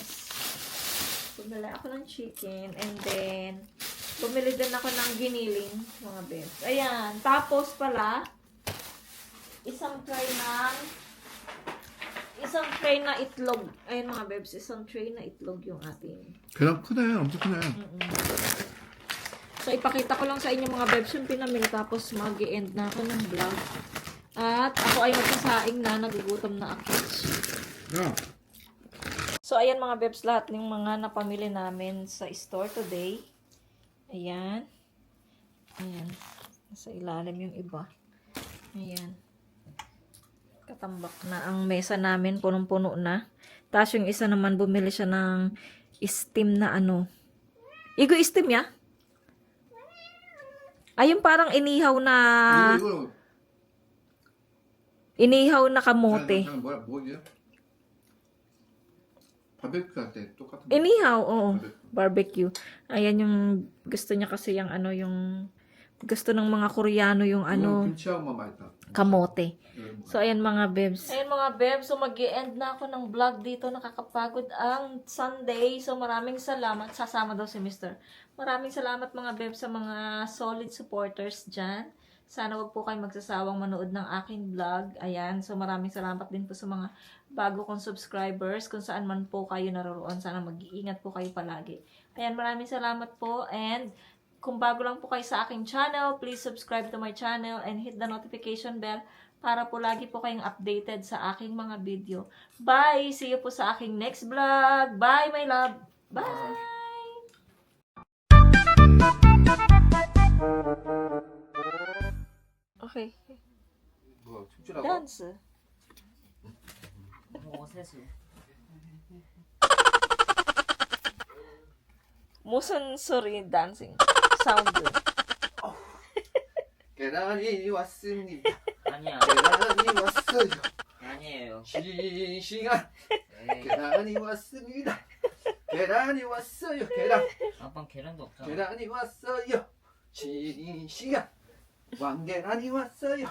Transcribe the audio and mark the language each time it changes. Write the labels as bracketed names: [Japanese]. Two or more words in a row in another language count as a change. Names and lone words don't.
[Filipino] Bumili ako ng chicken. [English] And then, [Filipino] bumili din ako ng giniling, mga bebs. Ayan. Tapos pala, isang tray na itlog. Ayan, mga bebs. Isang tray na itlog yung ating. [Korean] 계란 크네, 엄청 크네. [Filipino] So, ipakita ko lang sa inyo, mga bebs, yung pinamili. Tapos, mag-i-end na ako ng vlog. At ako ay magsasaing na. Nagugutom na ako. [Korean] 야, [Filipino] So, ayan mga bebs, lahat ng mga napamili namin sa [English] store today. [Filipino] Ayan. Ayan. Nasa ilalim yung iba. Ayan. Katambak na ang mesa namin. Punong-puno na. Tapos yung isa naman, bumili siya ng steam na ano. [Korean] 이거 스팀이야? [Filipino] Ay, yung parang inihaw na... inihaw na kamote. [Korean] 뭐야? 바베큐 할때 똑같은 [Filipino] Inihaw, oo. Barbecue. Ayan yung gusto niya kasi yung ano, yung gusto ng mga Koreano yung ano, [Korean] 김치하고만 맛있다. [Filipino] kamote. So, ayan mga bebs. Ayan mga bebs, so mag-i-end na ako ng vlog dito. Nakakapagod ang Sunday. So, maraming salamat. Sasama daw si Mr. Maraming salamat mga bebs sa mga [English] solid supporters [Filipino] dyan. Sana wag po kayo magsasawang manood ng aking vlog. Ayan, so maraming salamat din po sa mga bago kong subscribers. Kung saan man po kayo naroon, sana mag-iingat po kayo palagi. Ayan, maraming salamat po. And kung bago lang po kayo sa aking channel, [English] please subscribe to my channel and hit the notification bell [Filipino] para po lagi po kayong updated sa aking mga video. Bye! [English] See you [Filipino] po sa aking [English] next vlog. Bye, my love! Bye! Okay. [Korean] 뭐 춤추라고? Dance. 무슨 소리 dancing? Sound. 계란이 왔습니다. 아니야. 계란이 왔어요. 아니에요. 싱싱한 에이, 계란이 왔습니다. 계란이 왔어요. 계란. 아빠 계란도 없잖아. 계란이 왔어요. 싱싱한 왕계란이 왔어요.